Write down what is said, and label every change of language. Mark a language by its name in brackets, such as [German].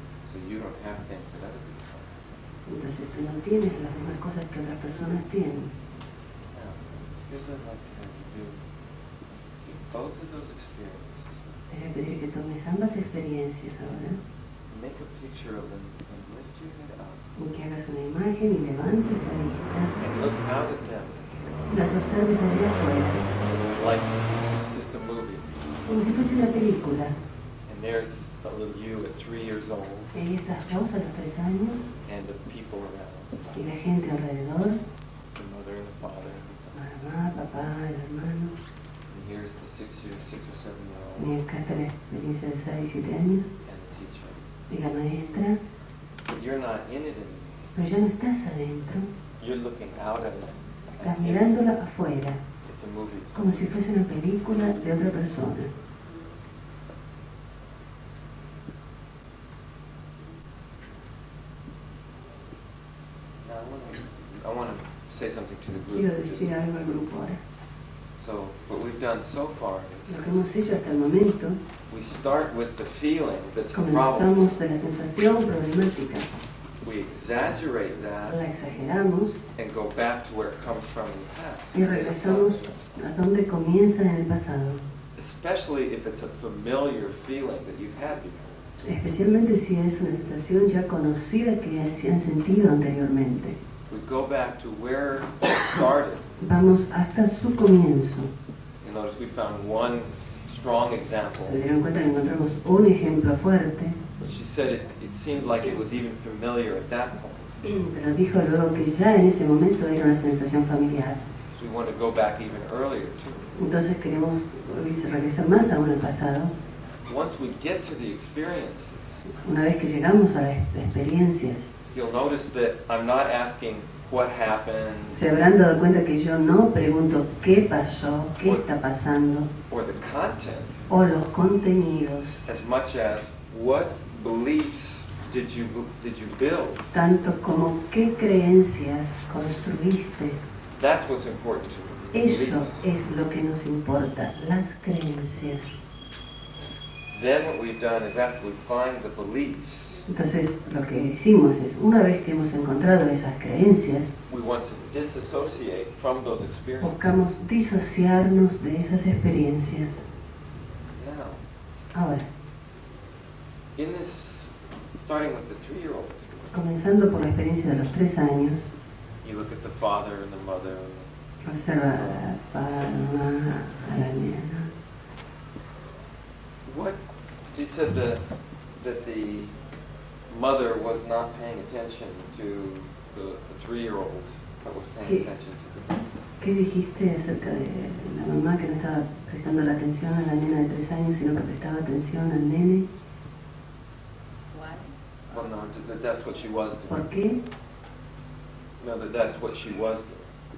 [English] So you don't have things that other people have. [Spanish] Entonces tú no tienes las mismas cosas que otras personas tienen. [English] Now, here's what I'd like to have you do. Take both of those experiences. [Spanish] Te voy a pedir que tomes ambas experiencias ahora [English] Make a picture of them and lift your head up. [Spanish] y que hagas una imagen y levantes la vista [English] And look out at them [Spanish] y las observes allá afuera, [English] like it's just a movie. [Spanish] como si fuese una película. [English] And there's a little you at 3 years old, [Spanish] Y ahí estás vos a los 3 años [English] and the people around, [Spanish] y la gente alrededor, [English] the mother and the father, [Spanish] mamá, papá, el hermano. [English] and here's the 6 or 7 year old, [Spanish] Y acá está la experiencia de 6 y 7 años [English] and the teacher. [Spanish] Y la maestra, [English] but you're not in it anymore. [Spanish] pero ya no estás adentro, [English] You're looking out at it. [Spanish] estás mirándola afuera, [English] It's a movie. [Spanish] como si fuese una película de otra persona. [English] Now I want to say something to the [Spanish] Quiero [English] group. [Spanish] decir algo al grupo ahora. [English] So, what we've done so far is [Spanish] Lo que hemos hecho hasta el momento, [English] we start with the feeling that's the problem. [Spanish] comenzamos de la sensación problemática, [English] We exaggerate [Spanish] la [English] that [Spanish] exageramos [English] and go back to where it comes from in the past. [Spanish] y regresamos a donde comienza en el pasado. [English] Especially if it's a familiar feeling that you've had before. [Spanish] Especialmente si es una sensación ya conocida que se han sentido anteriormente. [English] We go back to where it started. [Spanish] Vamos hasta su comienzo. [English] You notice we found one strong example. [Spanish] Se dieron cuenta que encontramos un ejemplo fuerte, [English] But she said it seemed like it was even familiar at that point. [Spanish] pero dijo luego que ya en ese momento era una sensación familiar. [English] So we want to go back even earlier too. [Spanish] Entonces queremos regresar más aún al pasado. [English] Once we get to the experiences, [Spanish] Una vez que llegamos a las experiencias, [English] you'll notice that I'm not asking what happened [Spanish] se habrán dado cuenta que yo no pregunto qué pasó, qué está pasando, [English] or the content [Spanish] o los contenidos, [English] as much as what beliefs did you build. [Spanish] tanto como qué creencias construiste. [English] That's what's important to us. the [Spanish] Eso [English] beliefs. [Spanish] es lo que nos importa, las creencias. [English] Then what we've done is after we find the beliefs, [Spanish] Entonces lo que hicimos es, una vez que hemos encontrado esas creencias, [English] we want to disassociate from those experiences. [Spanish] buscamos disociarnos de esas experiencias. [English] Now, [Spanish] Ahora, [English] in this, starting with the 3-year-old, [Spanish] comenzando por la experiencia de los 3 años, [English] you look at the father and the mother. [Spanish] observa a papá, a la mamá, a la nena. [English] What she said that the mother was not paying attention to the 3-year-old, but was paying [Spanish] ¿Qué? [English] attention to the. [Spanish] ¿Qué dijiste acerca de la mamá que no estaba prestando la atención a la nena de 3 años, sino que prestaba atención al nene? [English] Why? Well, no, that's what she was doing. [Spanish] ¿Por qué? [English] No, that's what she was doing.